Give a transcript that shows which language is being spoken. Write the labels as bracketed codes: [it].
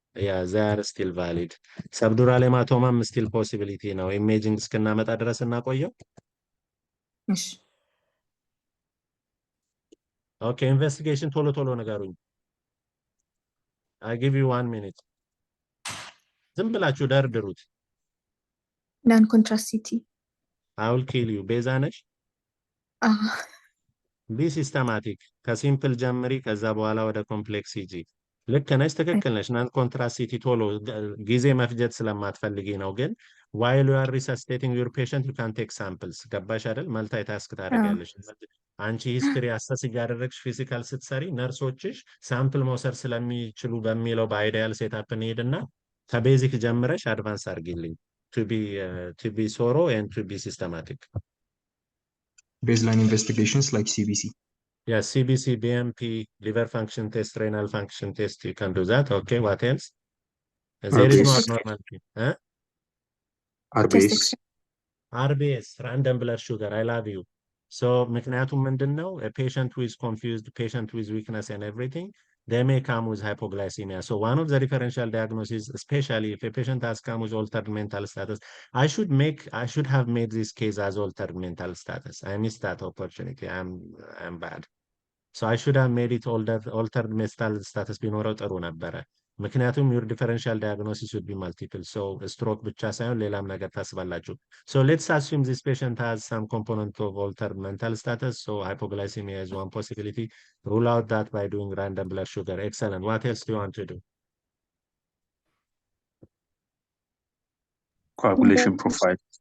[en] Yeah, they are still valid. Subdural hematoma still possibility now. [am] Imaging እስክናመጣ ድረስ እናቆየው። እሺ [en] Okay, investigation [am] ቶሎ ቶሎ ንገሩኝ። [en] I give you 1 minute. [am] ዝም ብላችሁ ደርድሩት። [en] non contrast CT. I will kill you. [am] ቤዛ ነሽ? ቢ ሲስተማቲክ ከሲምፕል ጀምሪ ከዛ በኋላ ወደ ኮምፕሌክስ ሂጂ። ልክ ነሽ፣ ትክክል ነሽ። ናን ኮንትራስቲቲ ቶሎ ጊዜ መፍጀት ስለማትፈልጊ ነው። ግን [en] while you are resuscitating your patient you can take samples። [am] ገባሽ አይደል? መልታይ ታስክ ታደርጊያለሽ። አንቺ ሂስትሪ አሰስ እያደረግሽ ፊዚካል ስትሰሪ ነርሶችሽ ሳምፕል መውሰድ ስለሚችሉ በሚለው በአይዲያል ሴታፕ እንሄድና ከቤዚክ ጀምረሽ አድቫንስ አድርጊልኝ [en] to be thorough and to be systematic. Baseline investigations like CBC. Yes, CBC, BMP, liver function test, renal function test, you can do that. Okay, what else? There is no abnormality. Huh? RBS. RBS, random blood sugar, I love you. [am] So, ምክንያቱም ምንድነው? [en] A patient who is confused, patient with weakness and everything, they may come with hypoglycemia. So one of the differential diagnoses, especially if a patient has come with altered mental status, I should have made this case as altered mental status. I missed that opportunity. I'm bad. So I should have made it altered mental status [am] ቢኖረው ጥሩ ነበረ። ምክንያቱም [en] your differential diagnosis should be multiple. [am] So stroke ብቻ ሳይሆን ሌላም ነገር ታስባላችሁ. [en] So let's assume this patient has some component of altered mental status. So hypoglycemia is one possibility. Rule out that by doing random blood sugar. Excellent. What else do you want to do? Coagulation profile.